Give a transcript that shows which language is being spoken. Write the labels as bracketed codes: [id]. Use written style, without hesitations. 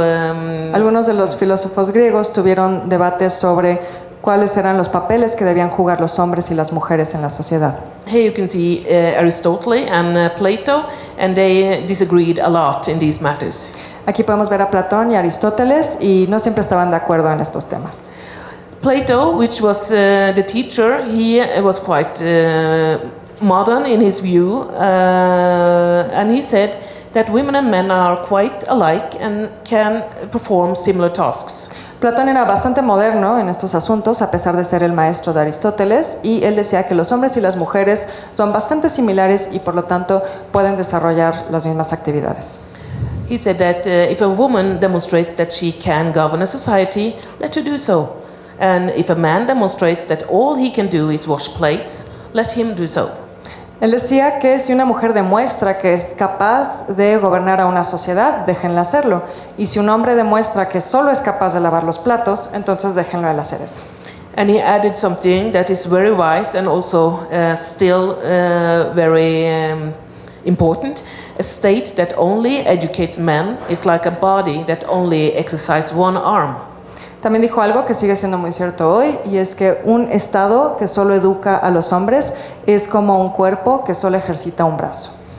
[es] algunos de los filósofos griegos tuvieron debates sobre cuáles eran los papeles que debían jugar los hombres y las mujeres en la sociedad. [en] Here you can see Aristotle and Plato, and they disagreed a lot in these matters. [es] Aquí podemos ver a Platón y Aristóteles y no siempre estaban de acuerdo en estos temas. [en] Plato, which was the teacher, he was quite modern in his view, and he said that women and men are quite alike and can perform similar tasks. [es] Platón era bastante moderno en estos asuntos, a pesar de ser el maestro de Aristóteles, y él decía que los hombres y las mujeres son bastante similares y por lo tanto pueden desarrollar las mismas actividades. [en] He said that if a woman demonstrates that she can govern a society, let her do so. And if a man demonstrates that all he can do is wash plates, let him do so. [es] Él decía que si una mujer demuestra que es capaz de gobernar a una sociedad, déjenla hacerlo. Y si un hombre demuestra que solo es capaz de lavar los platos, entonces déjenlo él hacer eso. [en] And he added something that is very wise and also still very important. A state that only educates men is like a body that only exercises one arm. [es] También dijo algo que sigue siendo muy cierto hoy, y es que un Estado que solo educa a los hombres es como un cuerpo que solo ejercita un brazo.